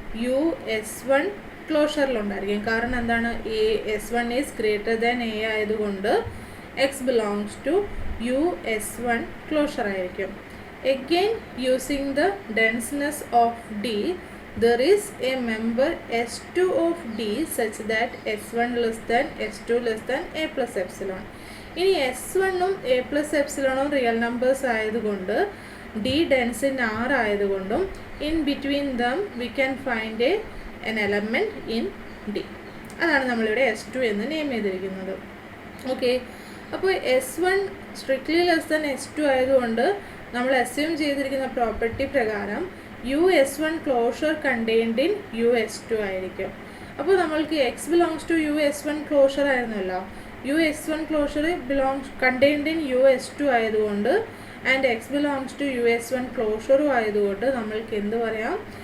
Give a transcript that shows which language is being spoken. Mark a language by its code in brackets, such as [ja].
[ml] US1 ക്ലോഷറിലുണ്ടായിരിക്കും. കാരണം എന്താണ്? [en] S1 is greater than a [ml] ആയതുകൊണ്ട് [en] x belongs to US1 closure [ml] ആയിരിക്കും. [en] Again, using the denseness of D, there is a member S2 of D such that S1 less than S2 less than A plus epsilon. [ml] ഇനി S1ഉം A plus epsilonഉം real numbers ആയതുകൊണ്ട് D dense in R ആയതുകൊണ്ടും [en] in between them we can find an element in D. [ml] അതാണ് നമ്മളിവിടെ S2 എന്ന് name ചെയ്തിരിക്കുന്നത്. Okay, അപ്പോൾ S1 strictly less than S2 ആയതുകൊണ്ട് നമ്മൾ അസ്യൂം ചെയ്തിരിക്കുന്ന പ്രോപ്പർട്ടി പ്രകാരം US1 closure contained in US2 ആയിരിക്കും. അപ്പോൾ നമ്മൾക്ക് X belongs to US1 closure ആയിരുന്നല്ലോ, US1 closure contained in US2 ആയതുകൊണ്ട് and X belongs to US1 ക്ലോഷറും ആയതുകൊണ്ട് നമ്മൾക്ക് എന്ത് പറയാം?